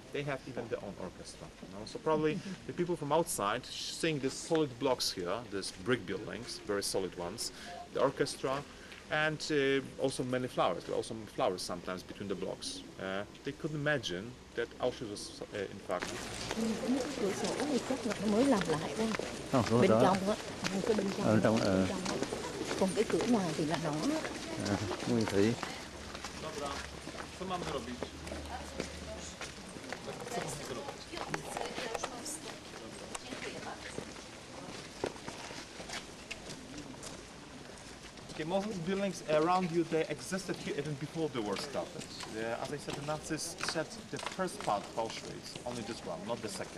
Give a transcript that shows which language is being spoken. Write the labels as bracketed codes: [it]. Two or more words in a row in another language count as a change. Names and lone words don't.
[en] They have even their own orchestra. You know? So probably the people from outside seeing these solid blocks here, these brick buildings, very solid ones, the orchestra, And also many flowers. There were also flowers sometimes between the blocks. They couldn't imagine that Auschwitz was in fact. [vi] Cái cửa sổ này chắc là nó mới làm lại thôi. Không, đúng Bên đó. trong á, cái bên trong. Ở trong, Bên trong á. Còn cái cửa ngoài thì là nó. Nguyên thủy. [pl] Dobra, co mamy robić? Co mamy zrobić? [en] Okay, most of the buildings around you, they existed here even before the war started. As I said, the Nazis set the first part of Auschwitz, only this one, not the second.